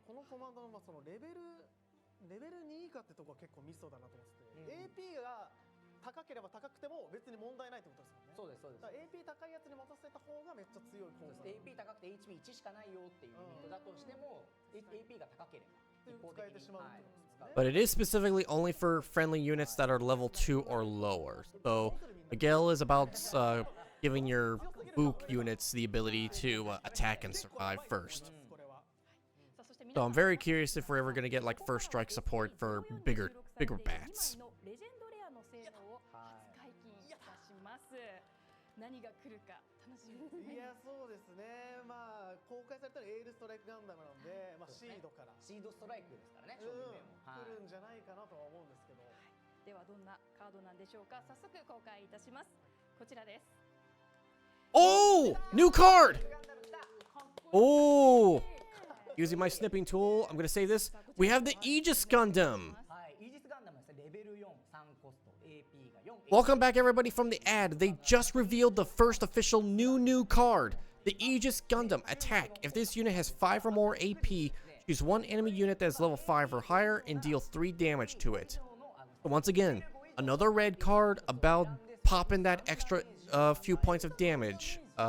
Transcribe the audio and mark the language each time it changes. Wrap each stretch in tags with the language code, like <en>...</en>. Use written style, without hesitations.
<ja>このコマンドのそのレベル2以下ってとこは結構ミソだなと思ってて、AP が高ければ高くても別に問題ないってことですもんね。そうですそうです。だから AP 高いやつに持たせた方がめっちゃ強い。AP 高くて HP1 しかないよっていうユニットだとしても AP が高ければ使えてしまうってことですね。</ja> <en>But it is specifically only for friendly units that are level 2 or lower. So Miguel is about giving your Book units the ability to attack and survive first.</en> <ja>さあそして皆</ja> <en>So</en> <ja>さん</ja> <en>I'm very curious if we're ever gonna get like first strike support for bigger bats.</en> <ja>のレジェンドレアの性能を初解禁いたします。何が来るか楽しみですね。いやそうですね、まあ公開されたらエールストライクガンダムなので、まあ、シードから、シードストライクですからね、うん、商品名も。はい来るんじゃないかなとは思うんですけど、ではどんなカードなんでしょうか。早速公開いたします。こちらです。</ja> <en>Oh! New card! Oh! Using my snipping tool, I'm gonna say this. We have the Aegis Gundam!</en> <ja>はい、イージスガンダムはですね、レベル4、3コスト、AP が4。</ja> <en>Welcome back, everybody, from the ad. They just revealed the first official new card, the Aegis Gundam. Attack. If this unit has 5 or more AP, choose one enemy unit that is level 5 or higher and deal 3 damage to it. So once again, another red card about popping that extra few points of damage.</en>